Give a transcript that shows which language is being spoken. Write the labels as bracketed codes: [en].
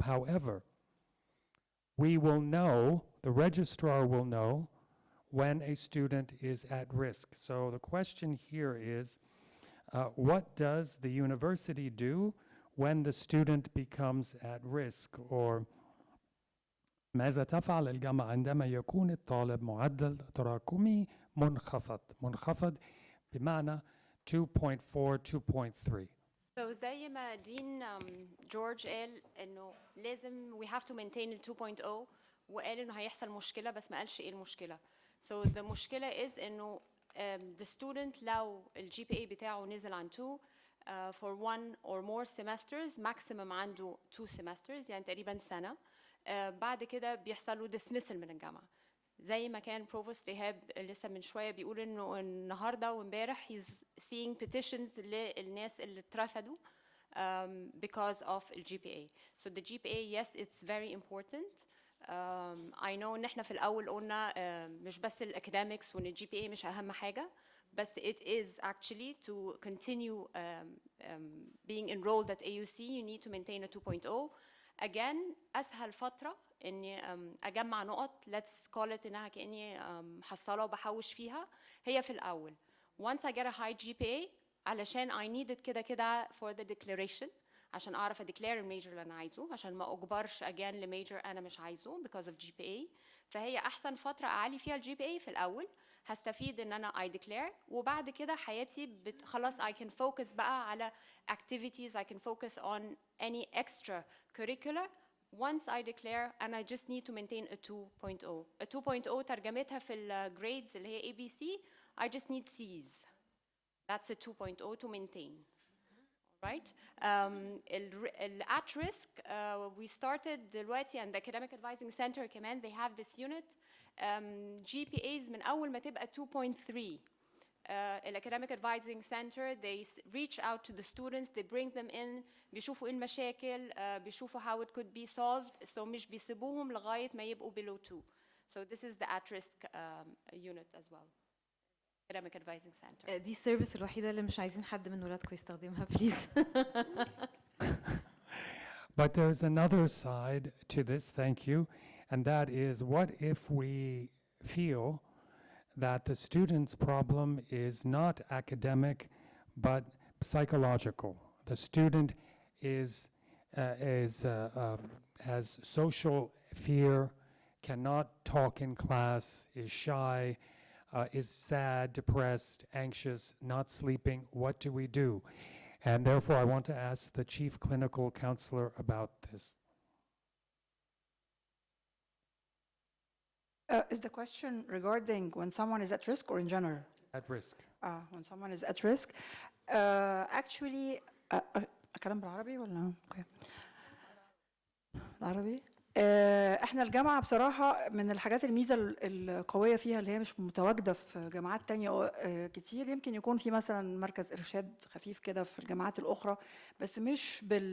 [en] However, we will know, the registrar will know, when a student is at risk. So the question here is, what does the university do when the student becomes at risk? [ar] Or ماذا تفعل الجامعة عندما يكون الطالب معدل تراكمي منخفض بمعنى 2.4 2.3. So زي ما دين جورج قال انه لازم [en] we have to maintain [ar] ال 2.0 وقال انه هيحصل مشكلة بس ما قالش ايه المشكلة. [en] So the مشكلة is انه the student لو ال GPA بتاعه نزل عن 2 for 1 or more semesters, maximum عنده 2 semesters [ar] يعني تقريبا سنة. بعد كده بيحصل له dismissal من الجامعة. زي ما كان بروفوست إيهاب لسه من شوية بيقول إنه النهاردة وامبارح [en] he's seeing petitions [ar] للناس اللي اترفضوا [en] because of [ar] ال GPA. [en] So the GPA, yes, it's very important. I know [ar] إن إحنا في الأول قلنا مش بس الأكاديميكس وإن ال GPA مش أهم حاجة. [en] But it is actually to continue being enrolled at AUC, you need to maintain a 2.0. [ar] Again, أسهل فترة إني أجمع نقط. Let's call it إنها كأني حصالة وبحوش فيها. هي في الأول. [en] Once I get a high GPA, [ar] علشان [en] I need it كده for the declaration. [ar] عشان أعرف declare الميجر اللي أنا عايزه. عشان ما أجبرش again لميجر أنا مش عايزه [en] because of GPA. [ar] فهي أحسن فترة أعلي فيها ال GPA في الأول. هستفيد ان انا [en] I declare [ar] وبعد كده حياتي خلاص [en] I can focus بقى على activities, I can focus on any extra curricular once I declare and I just need to maintain a 2.0. A 2.0 [ar] ترجمتها في ال [en] grades اللي هي ABC, I just need C's. That's a 2.0 to maintain. Right? At risk, we started دلوقتي and the Academic Advising Center كمان they have this unit. [ar] GPAs من أول ما تبقى 2.3. [en] Academic Advising Center, they reach out to the students, they bring them in, [ar] بيشوفوا إيه المشاكل, [en] بيشوفوا how it could be solved, so [ar] مش بيسيبوهم لغاية ما يبقوا [en] below 2. So this is the at-risk unit as well. Academic Advising Center. [ar] دي السيرفيس الوحيدة اللي مش عايزين حد من ولادكم يستخدمها بليز. [en] But there's another side to this, thank you, and that is, what if we feel that the student's problem is not academic but psychological? The student has social fear, cannot talk in class, is shy, is sad, depressed, anxious, not sleeping. What do we do? And therefore, I want to ask the chief clinical counselor about this. Is the question regarding when someone is at risk or in general? At risk. When someone is at risk. Actually, [ar] أكلم بالعربي ولا؟ Okay. العربي. احنا الجامعة بصراحة من الحاجات الميزة القوية فيها اللي هي مش متواجدة في جامعات تانية كتير. يمكن يكون في مثلا مركز إرشاد خفيف كده في الجامعات الأخرى، بس مش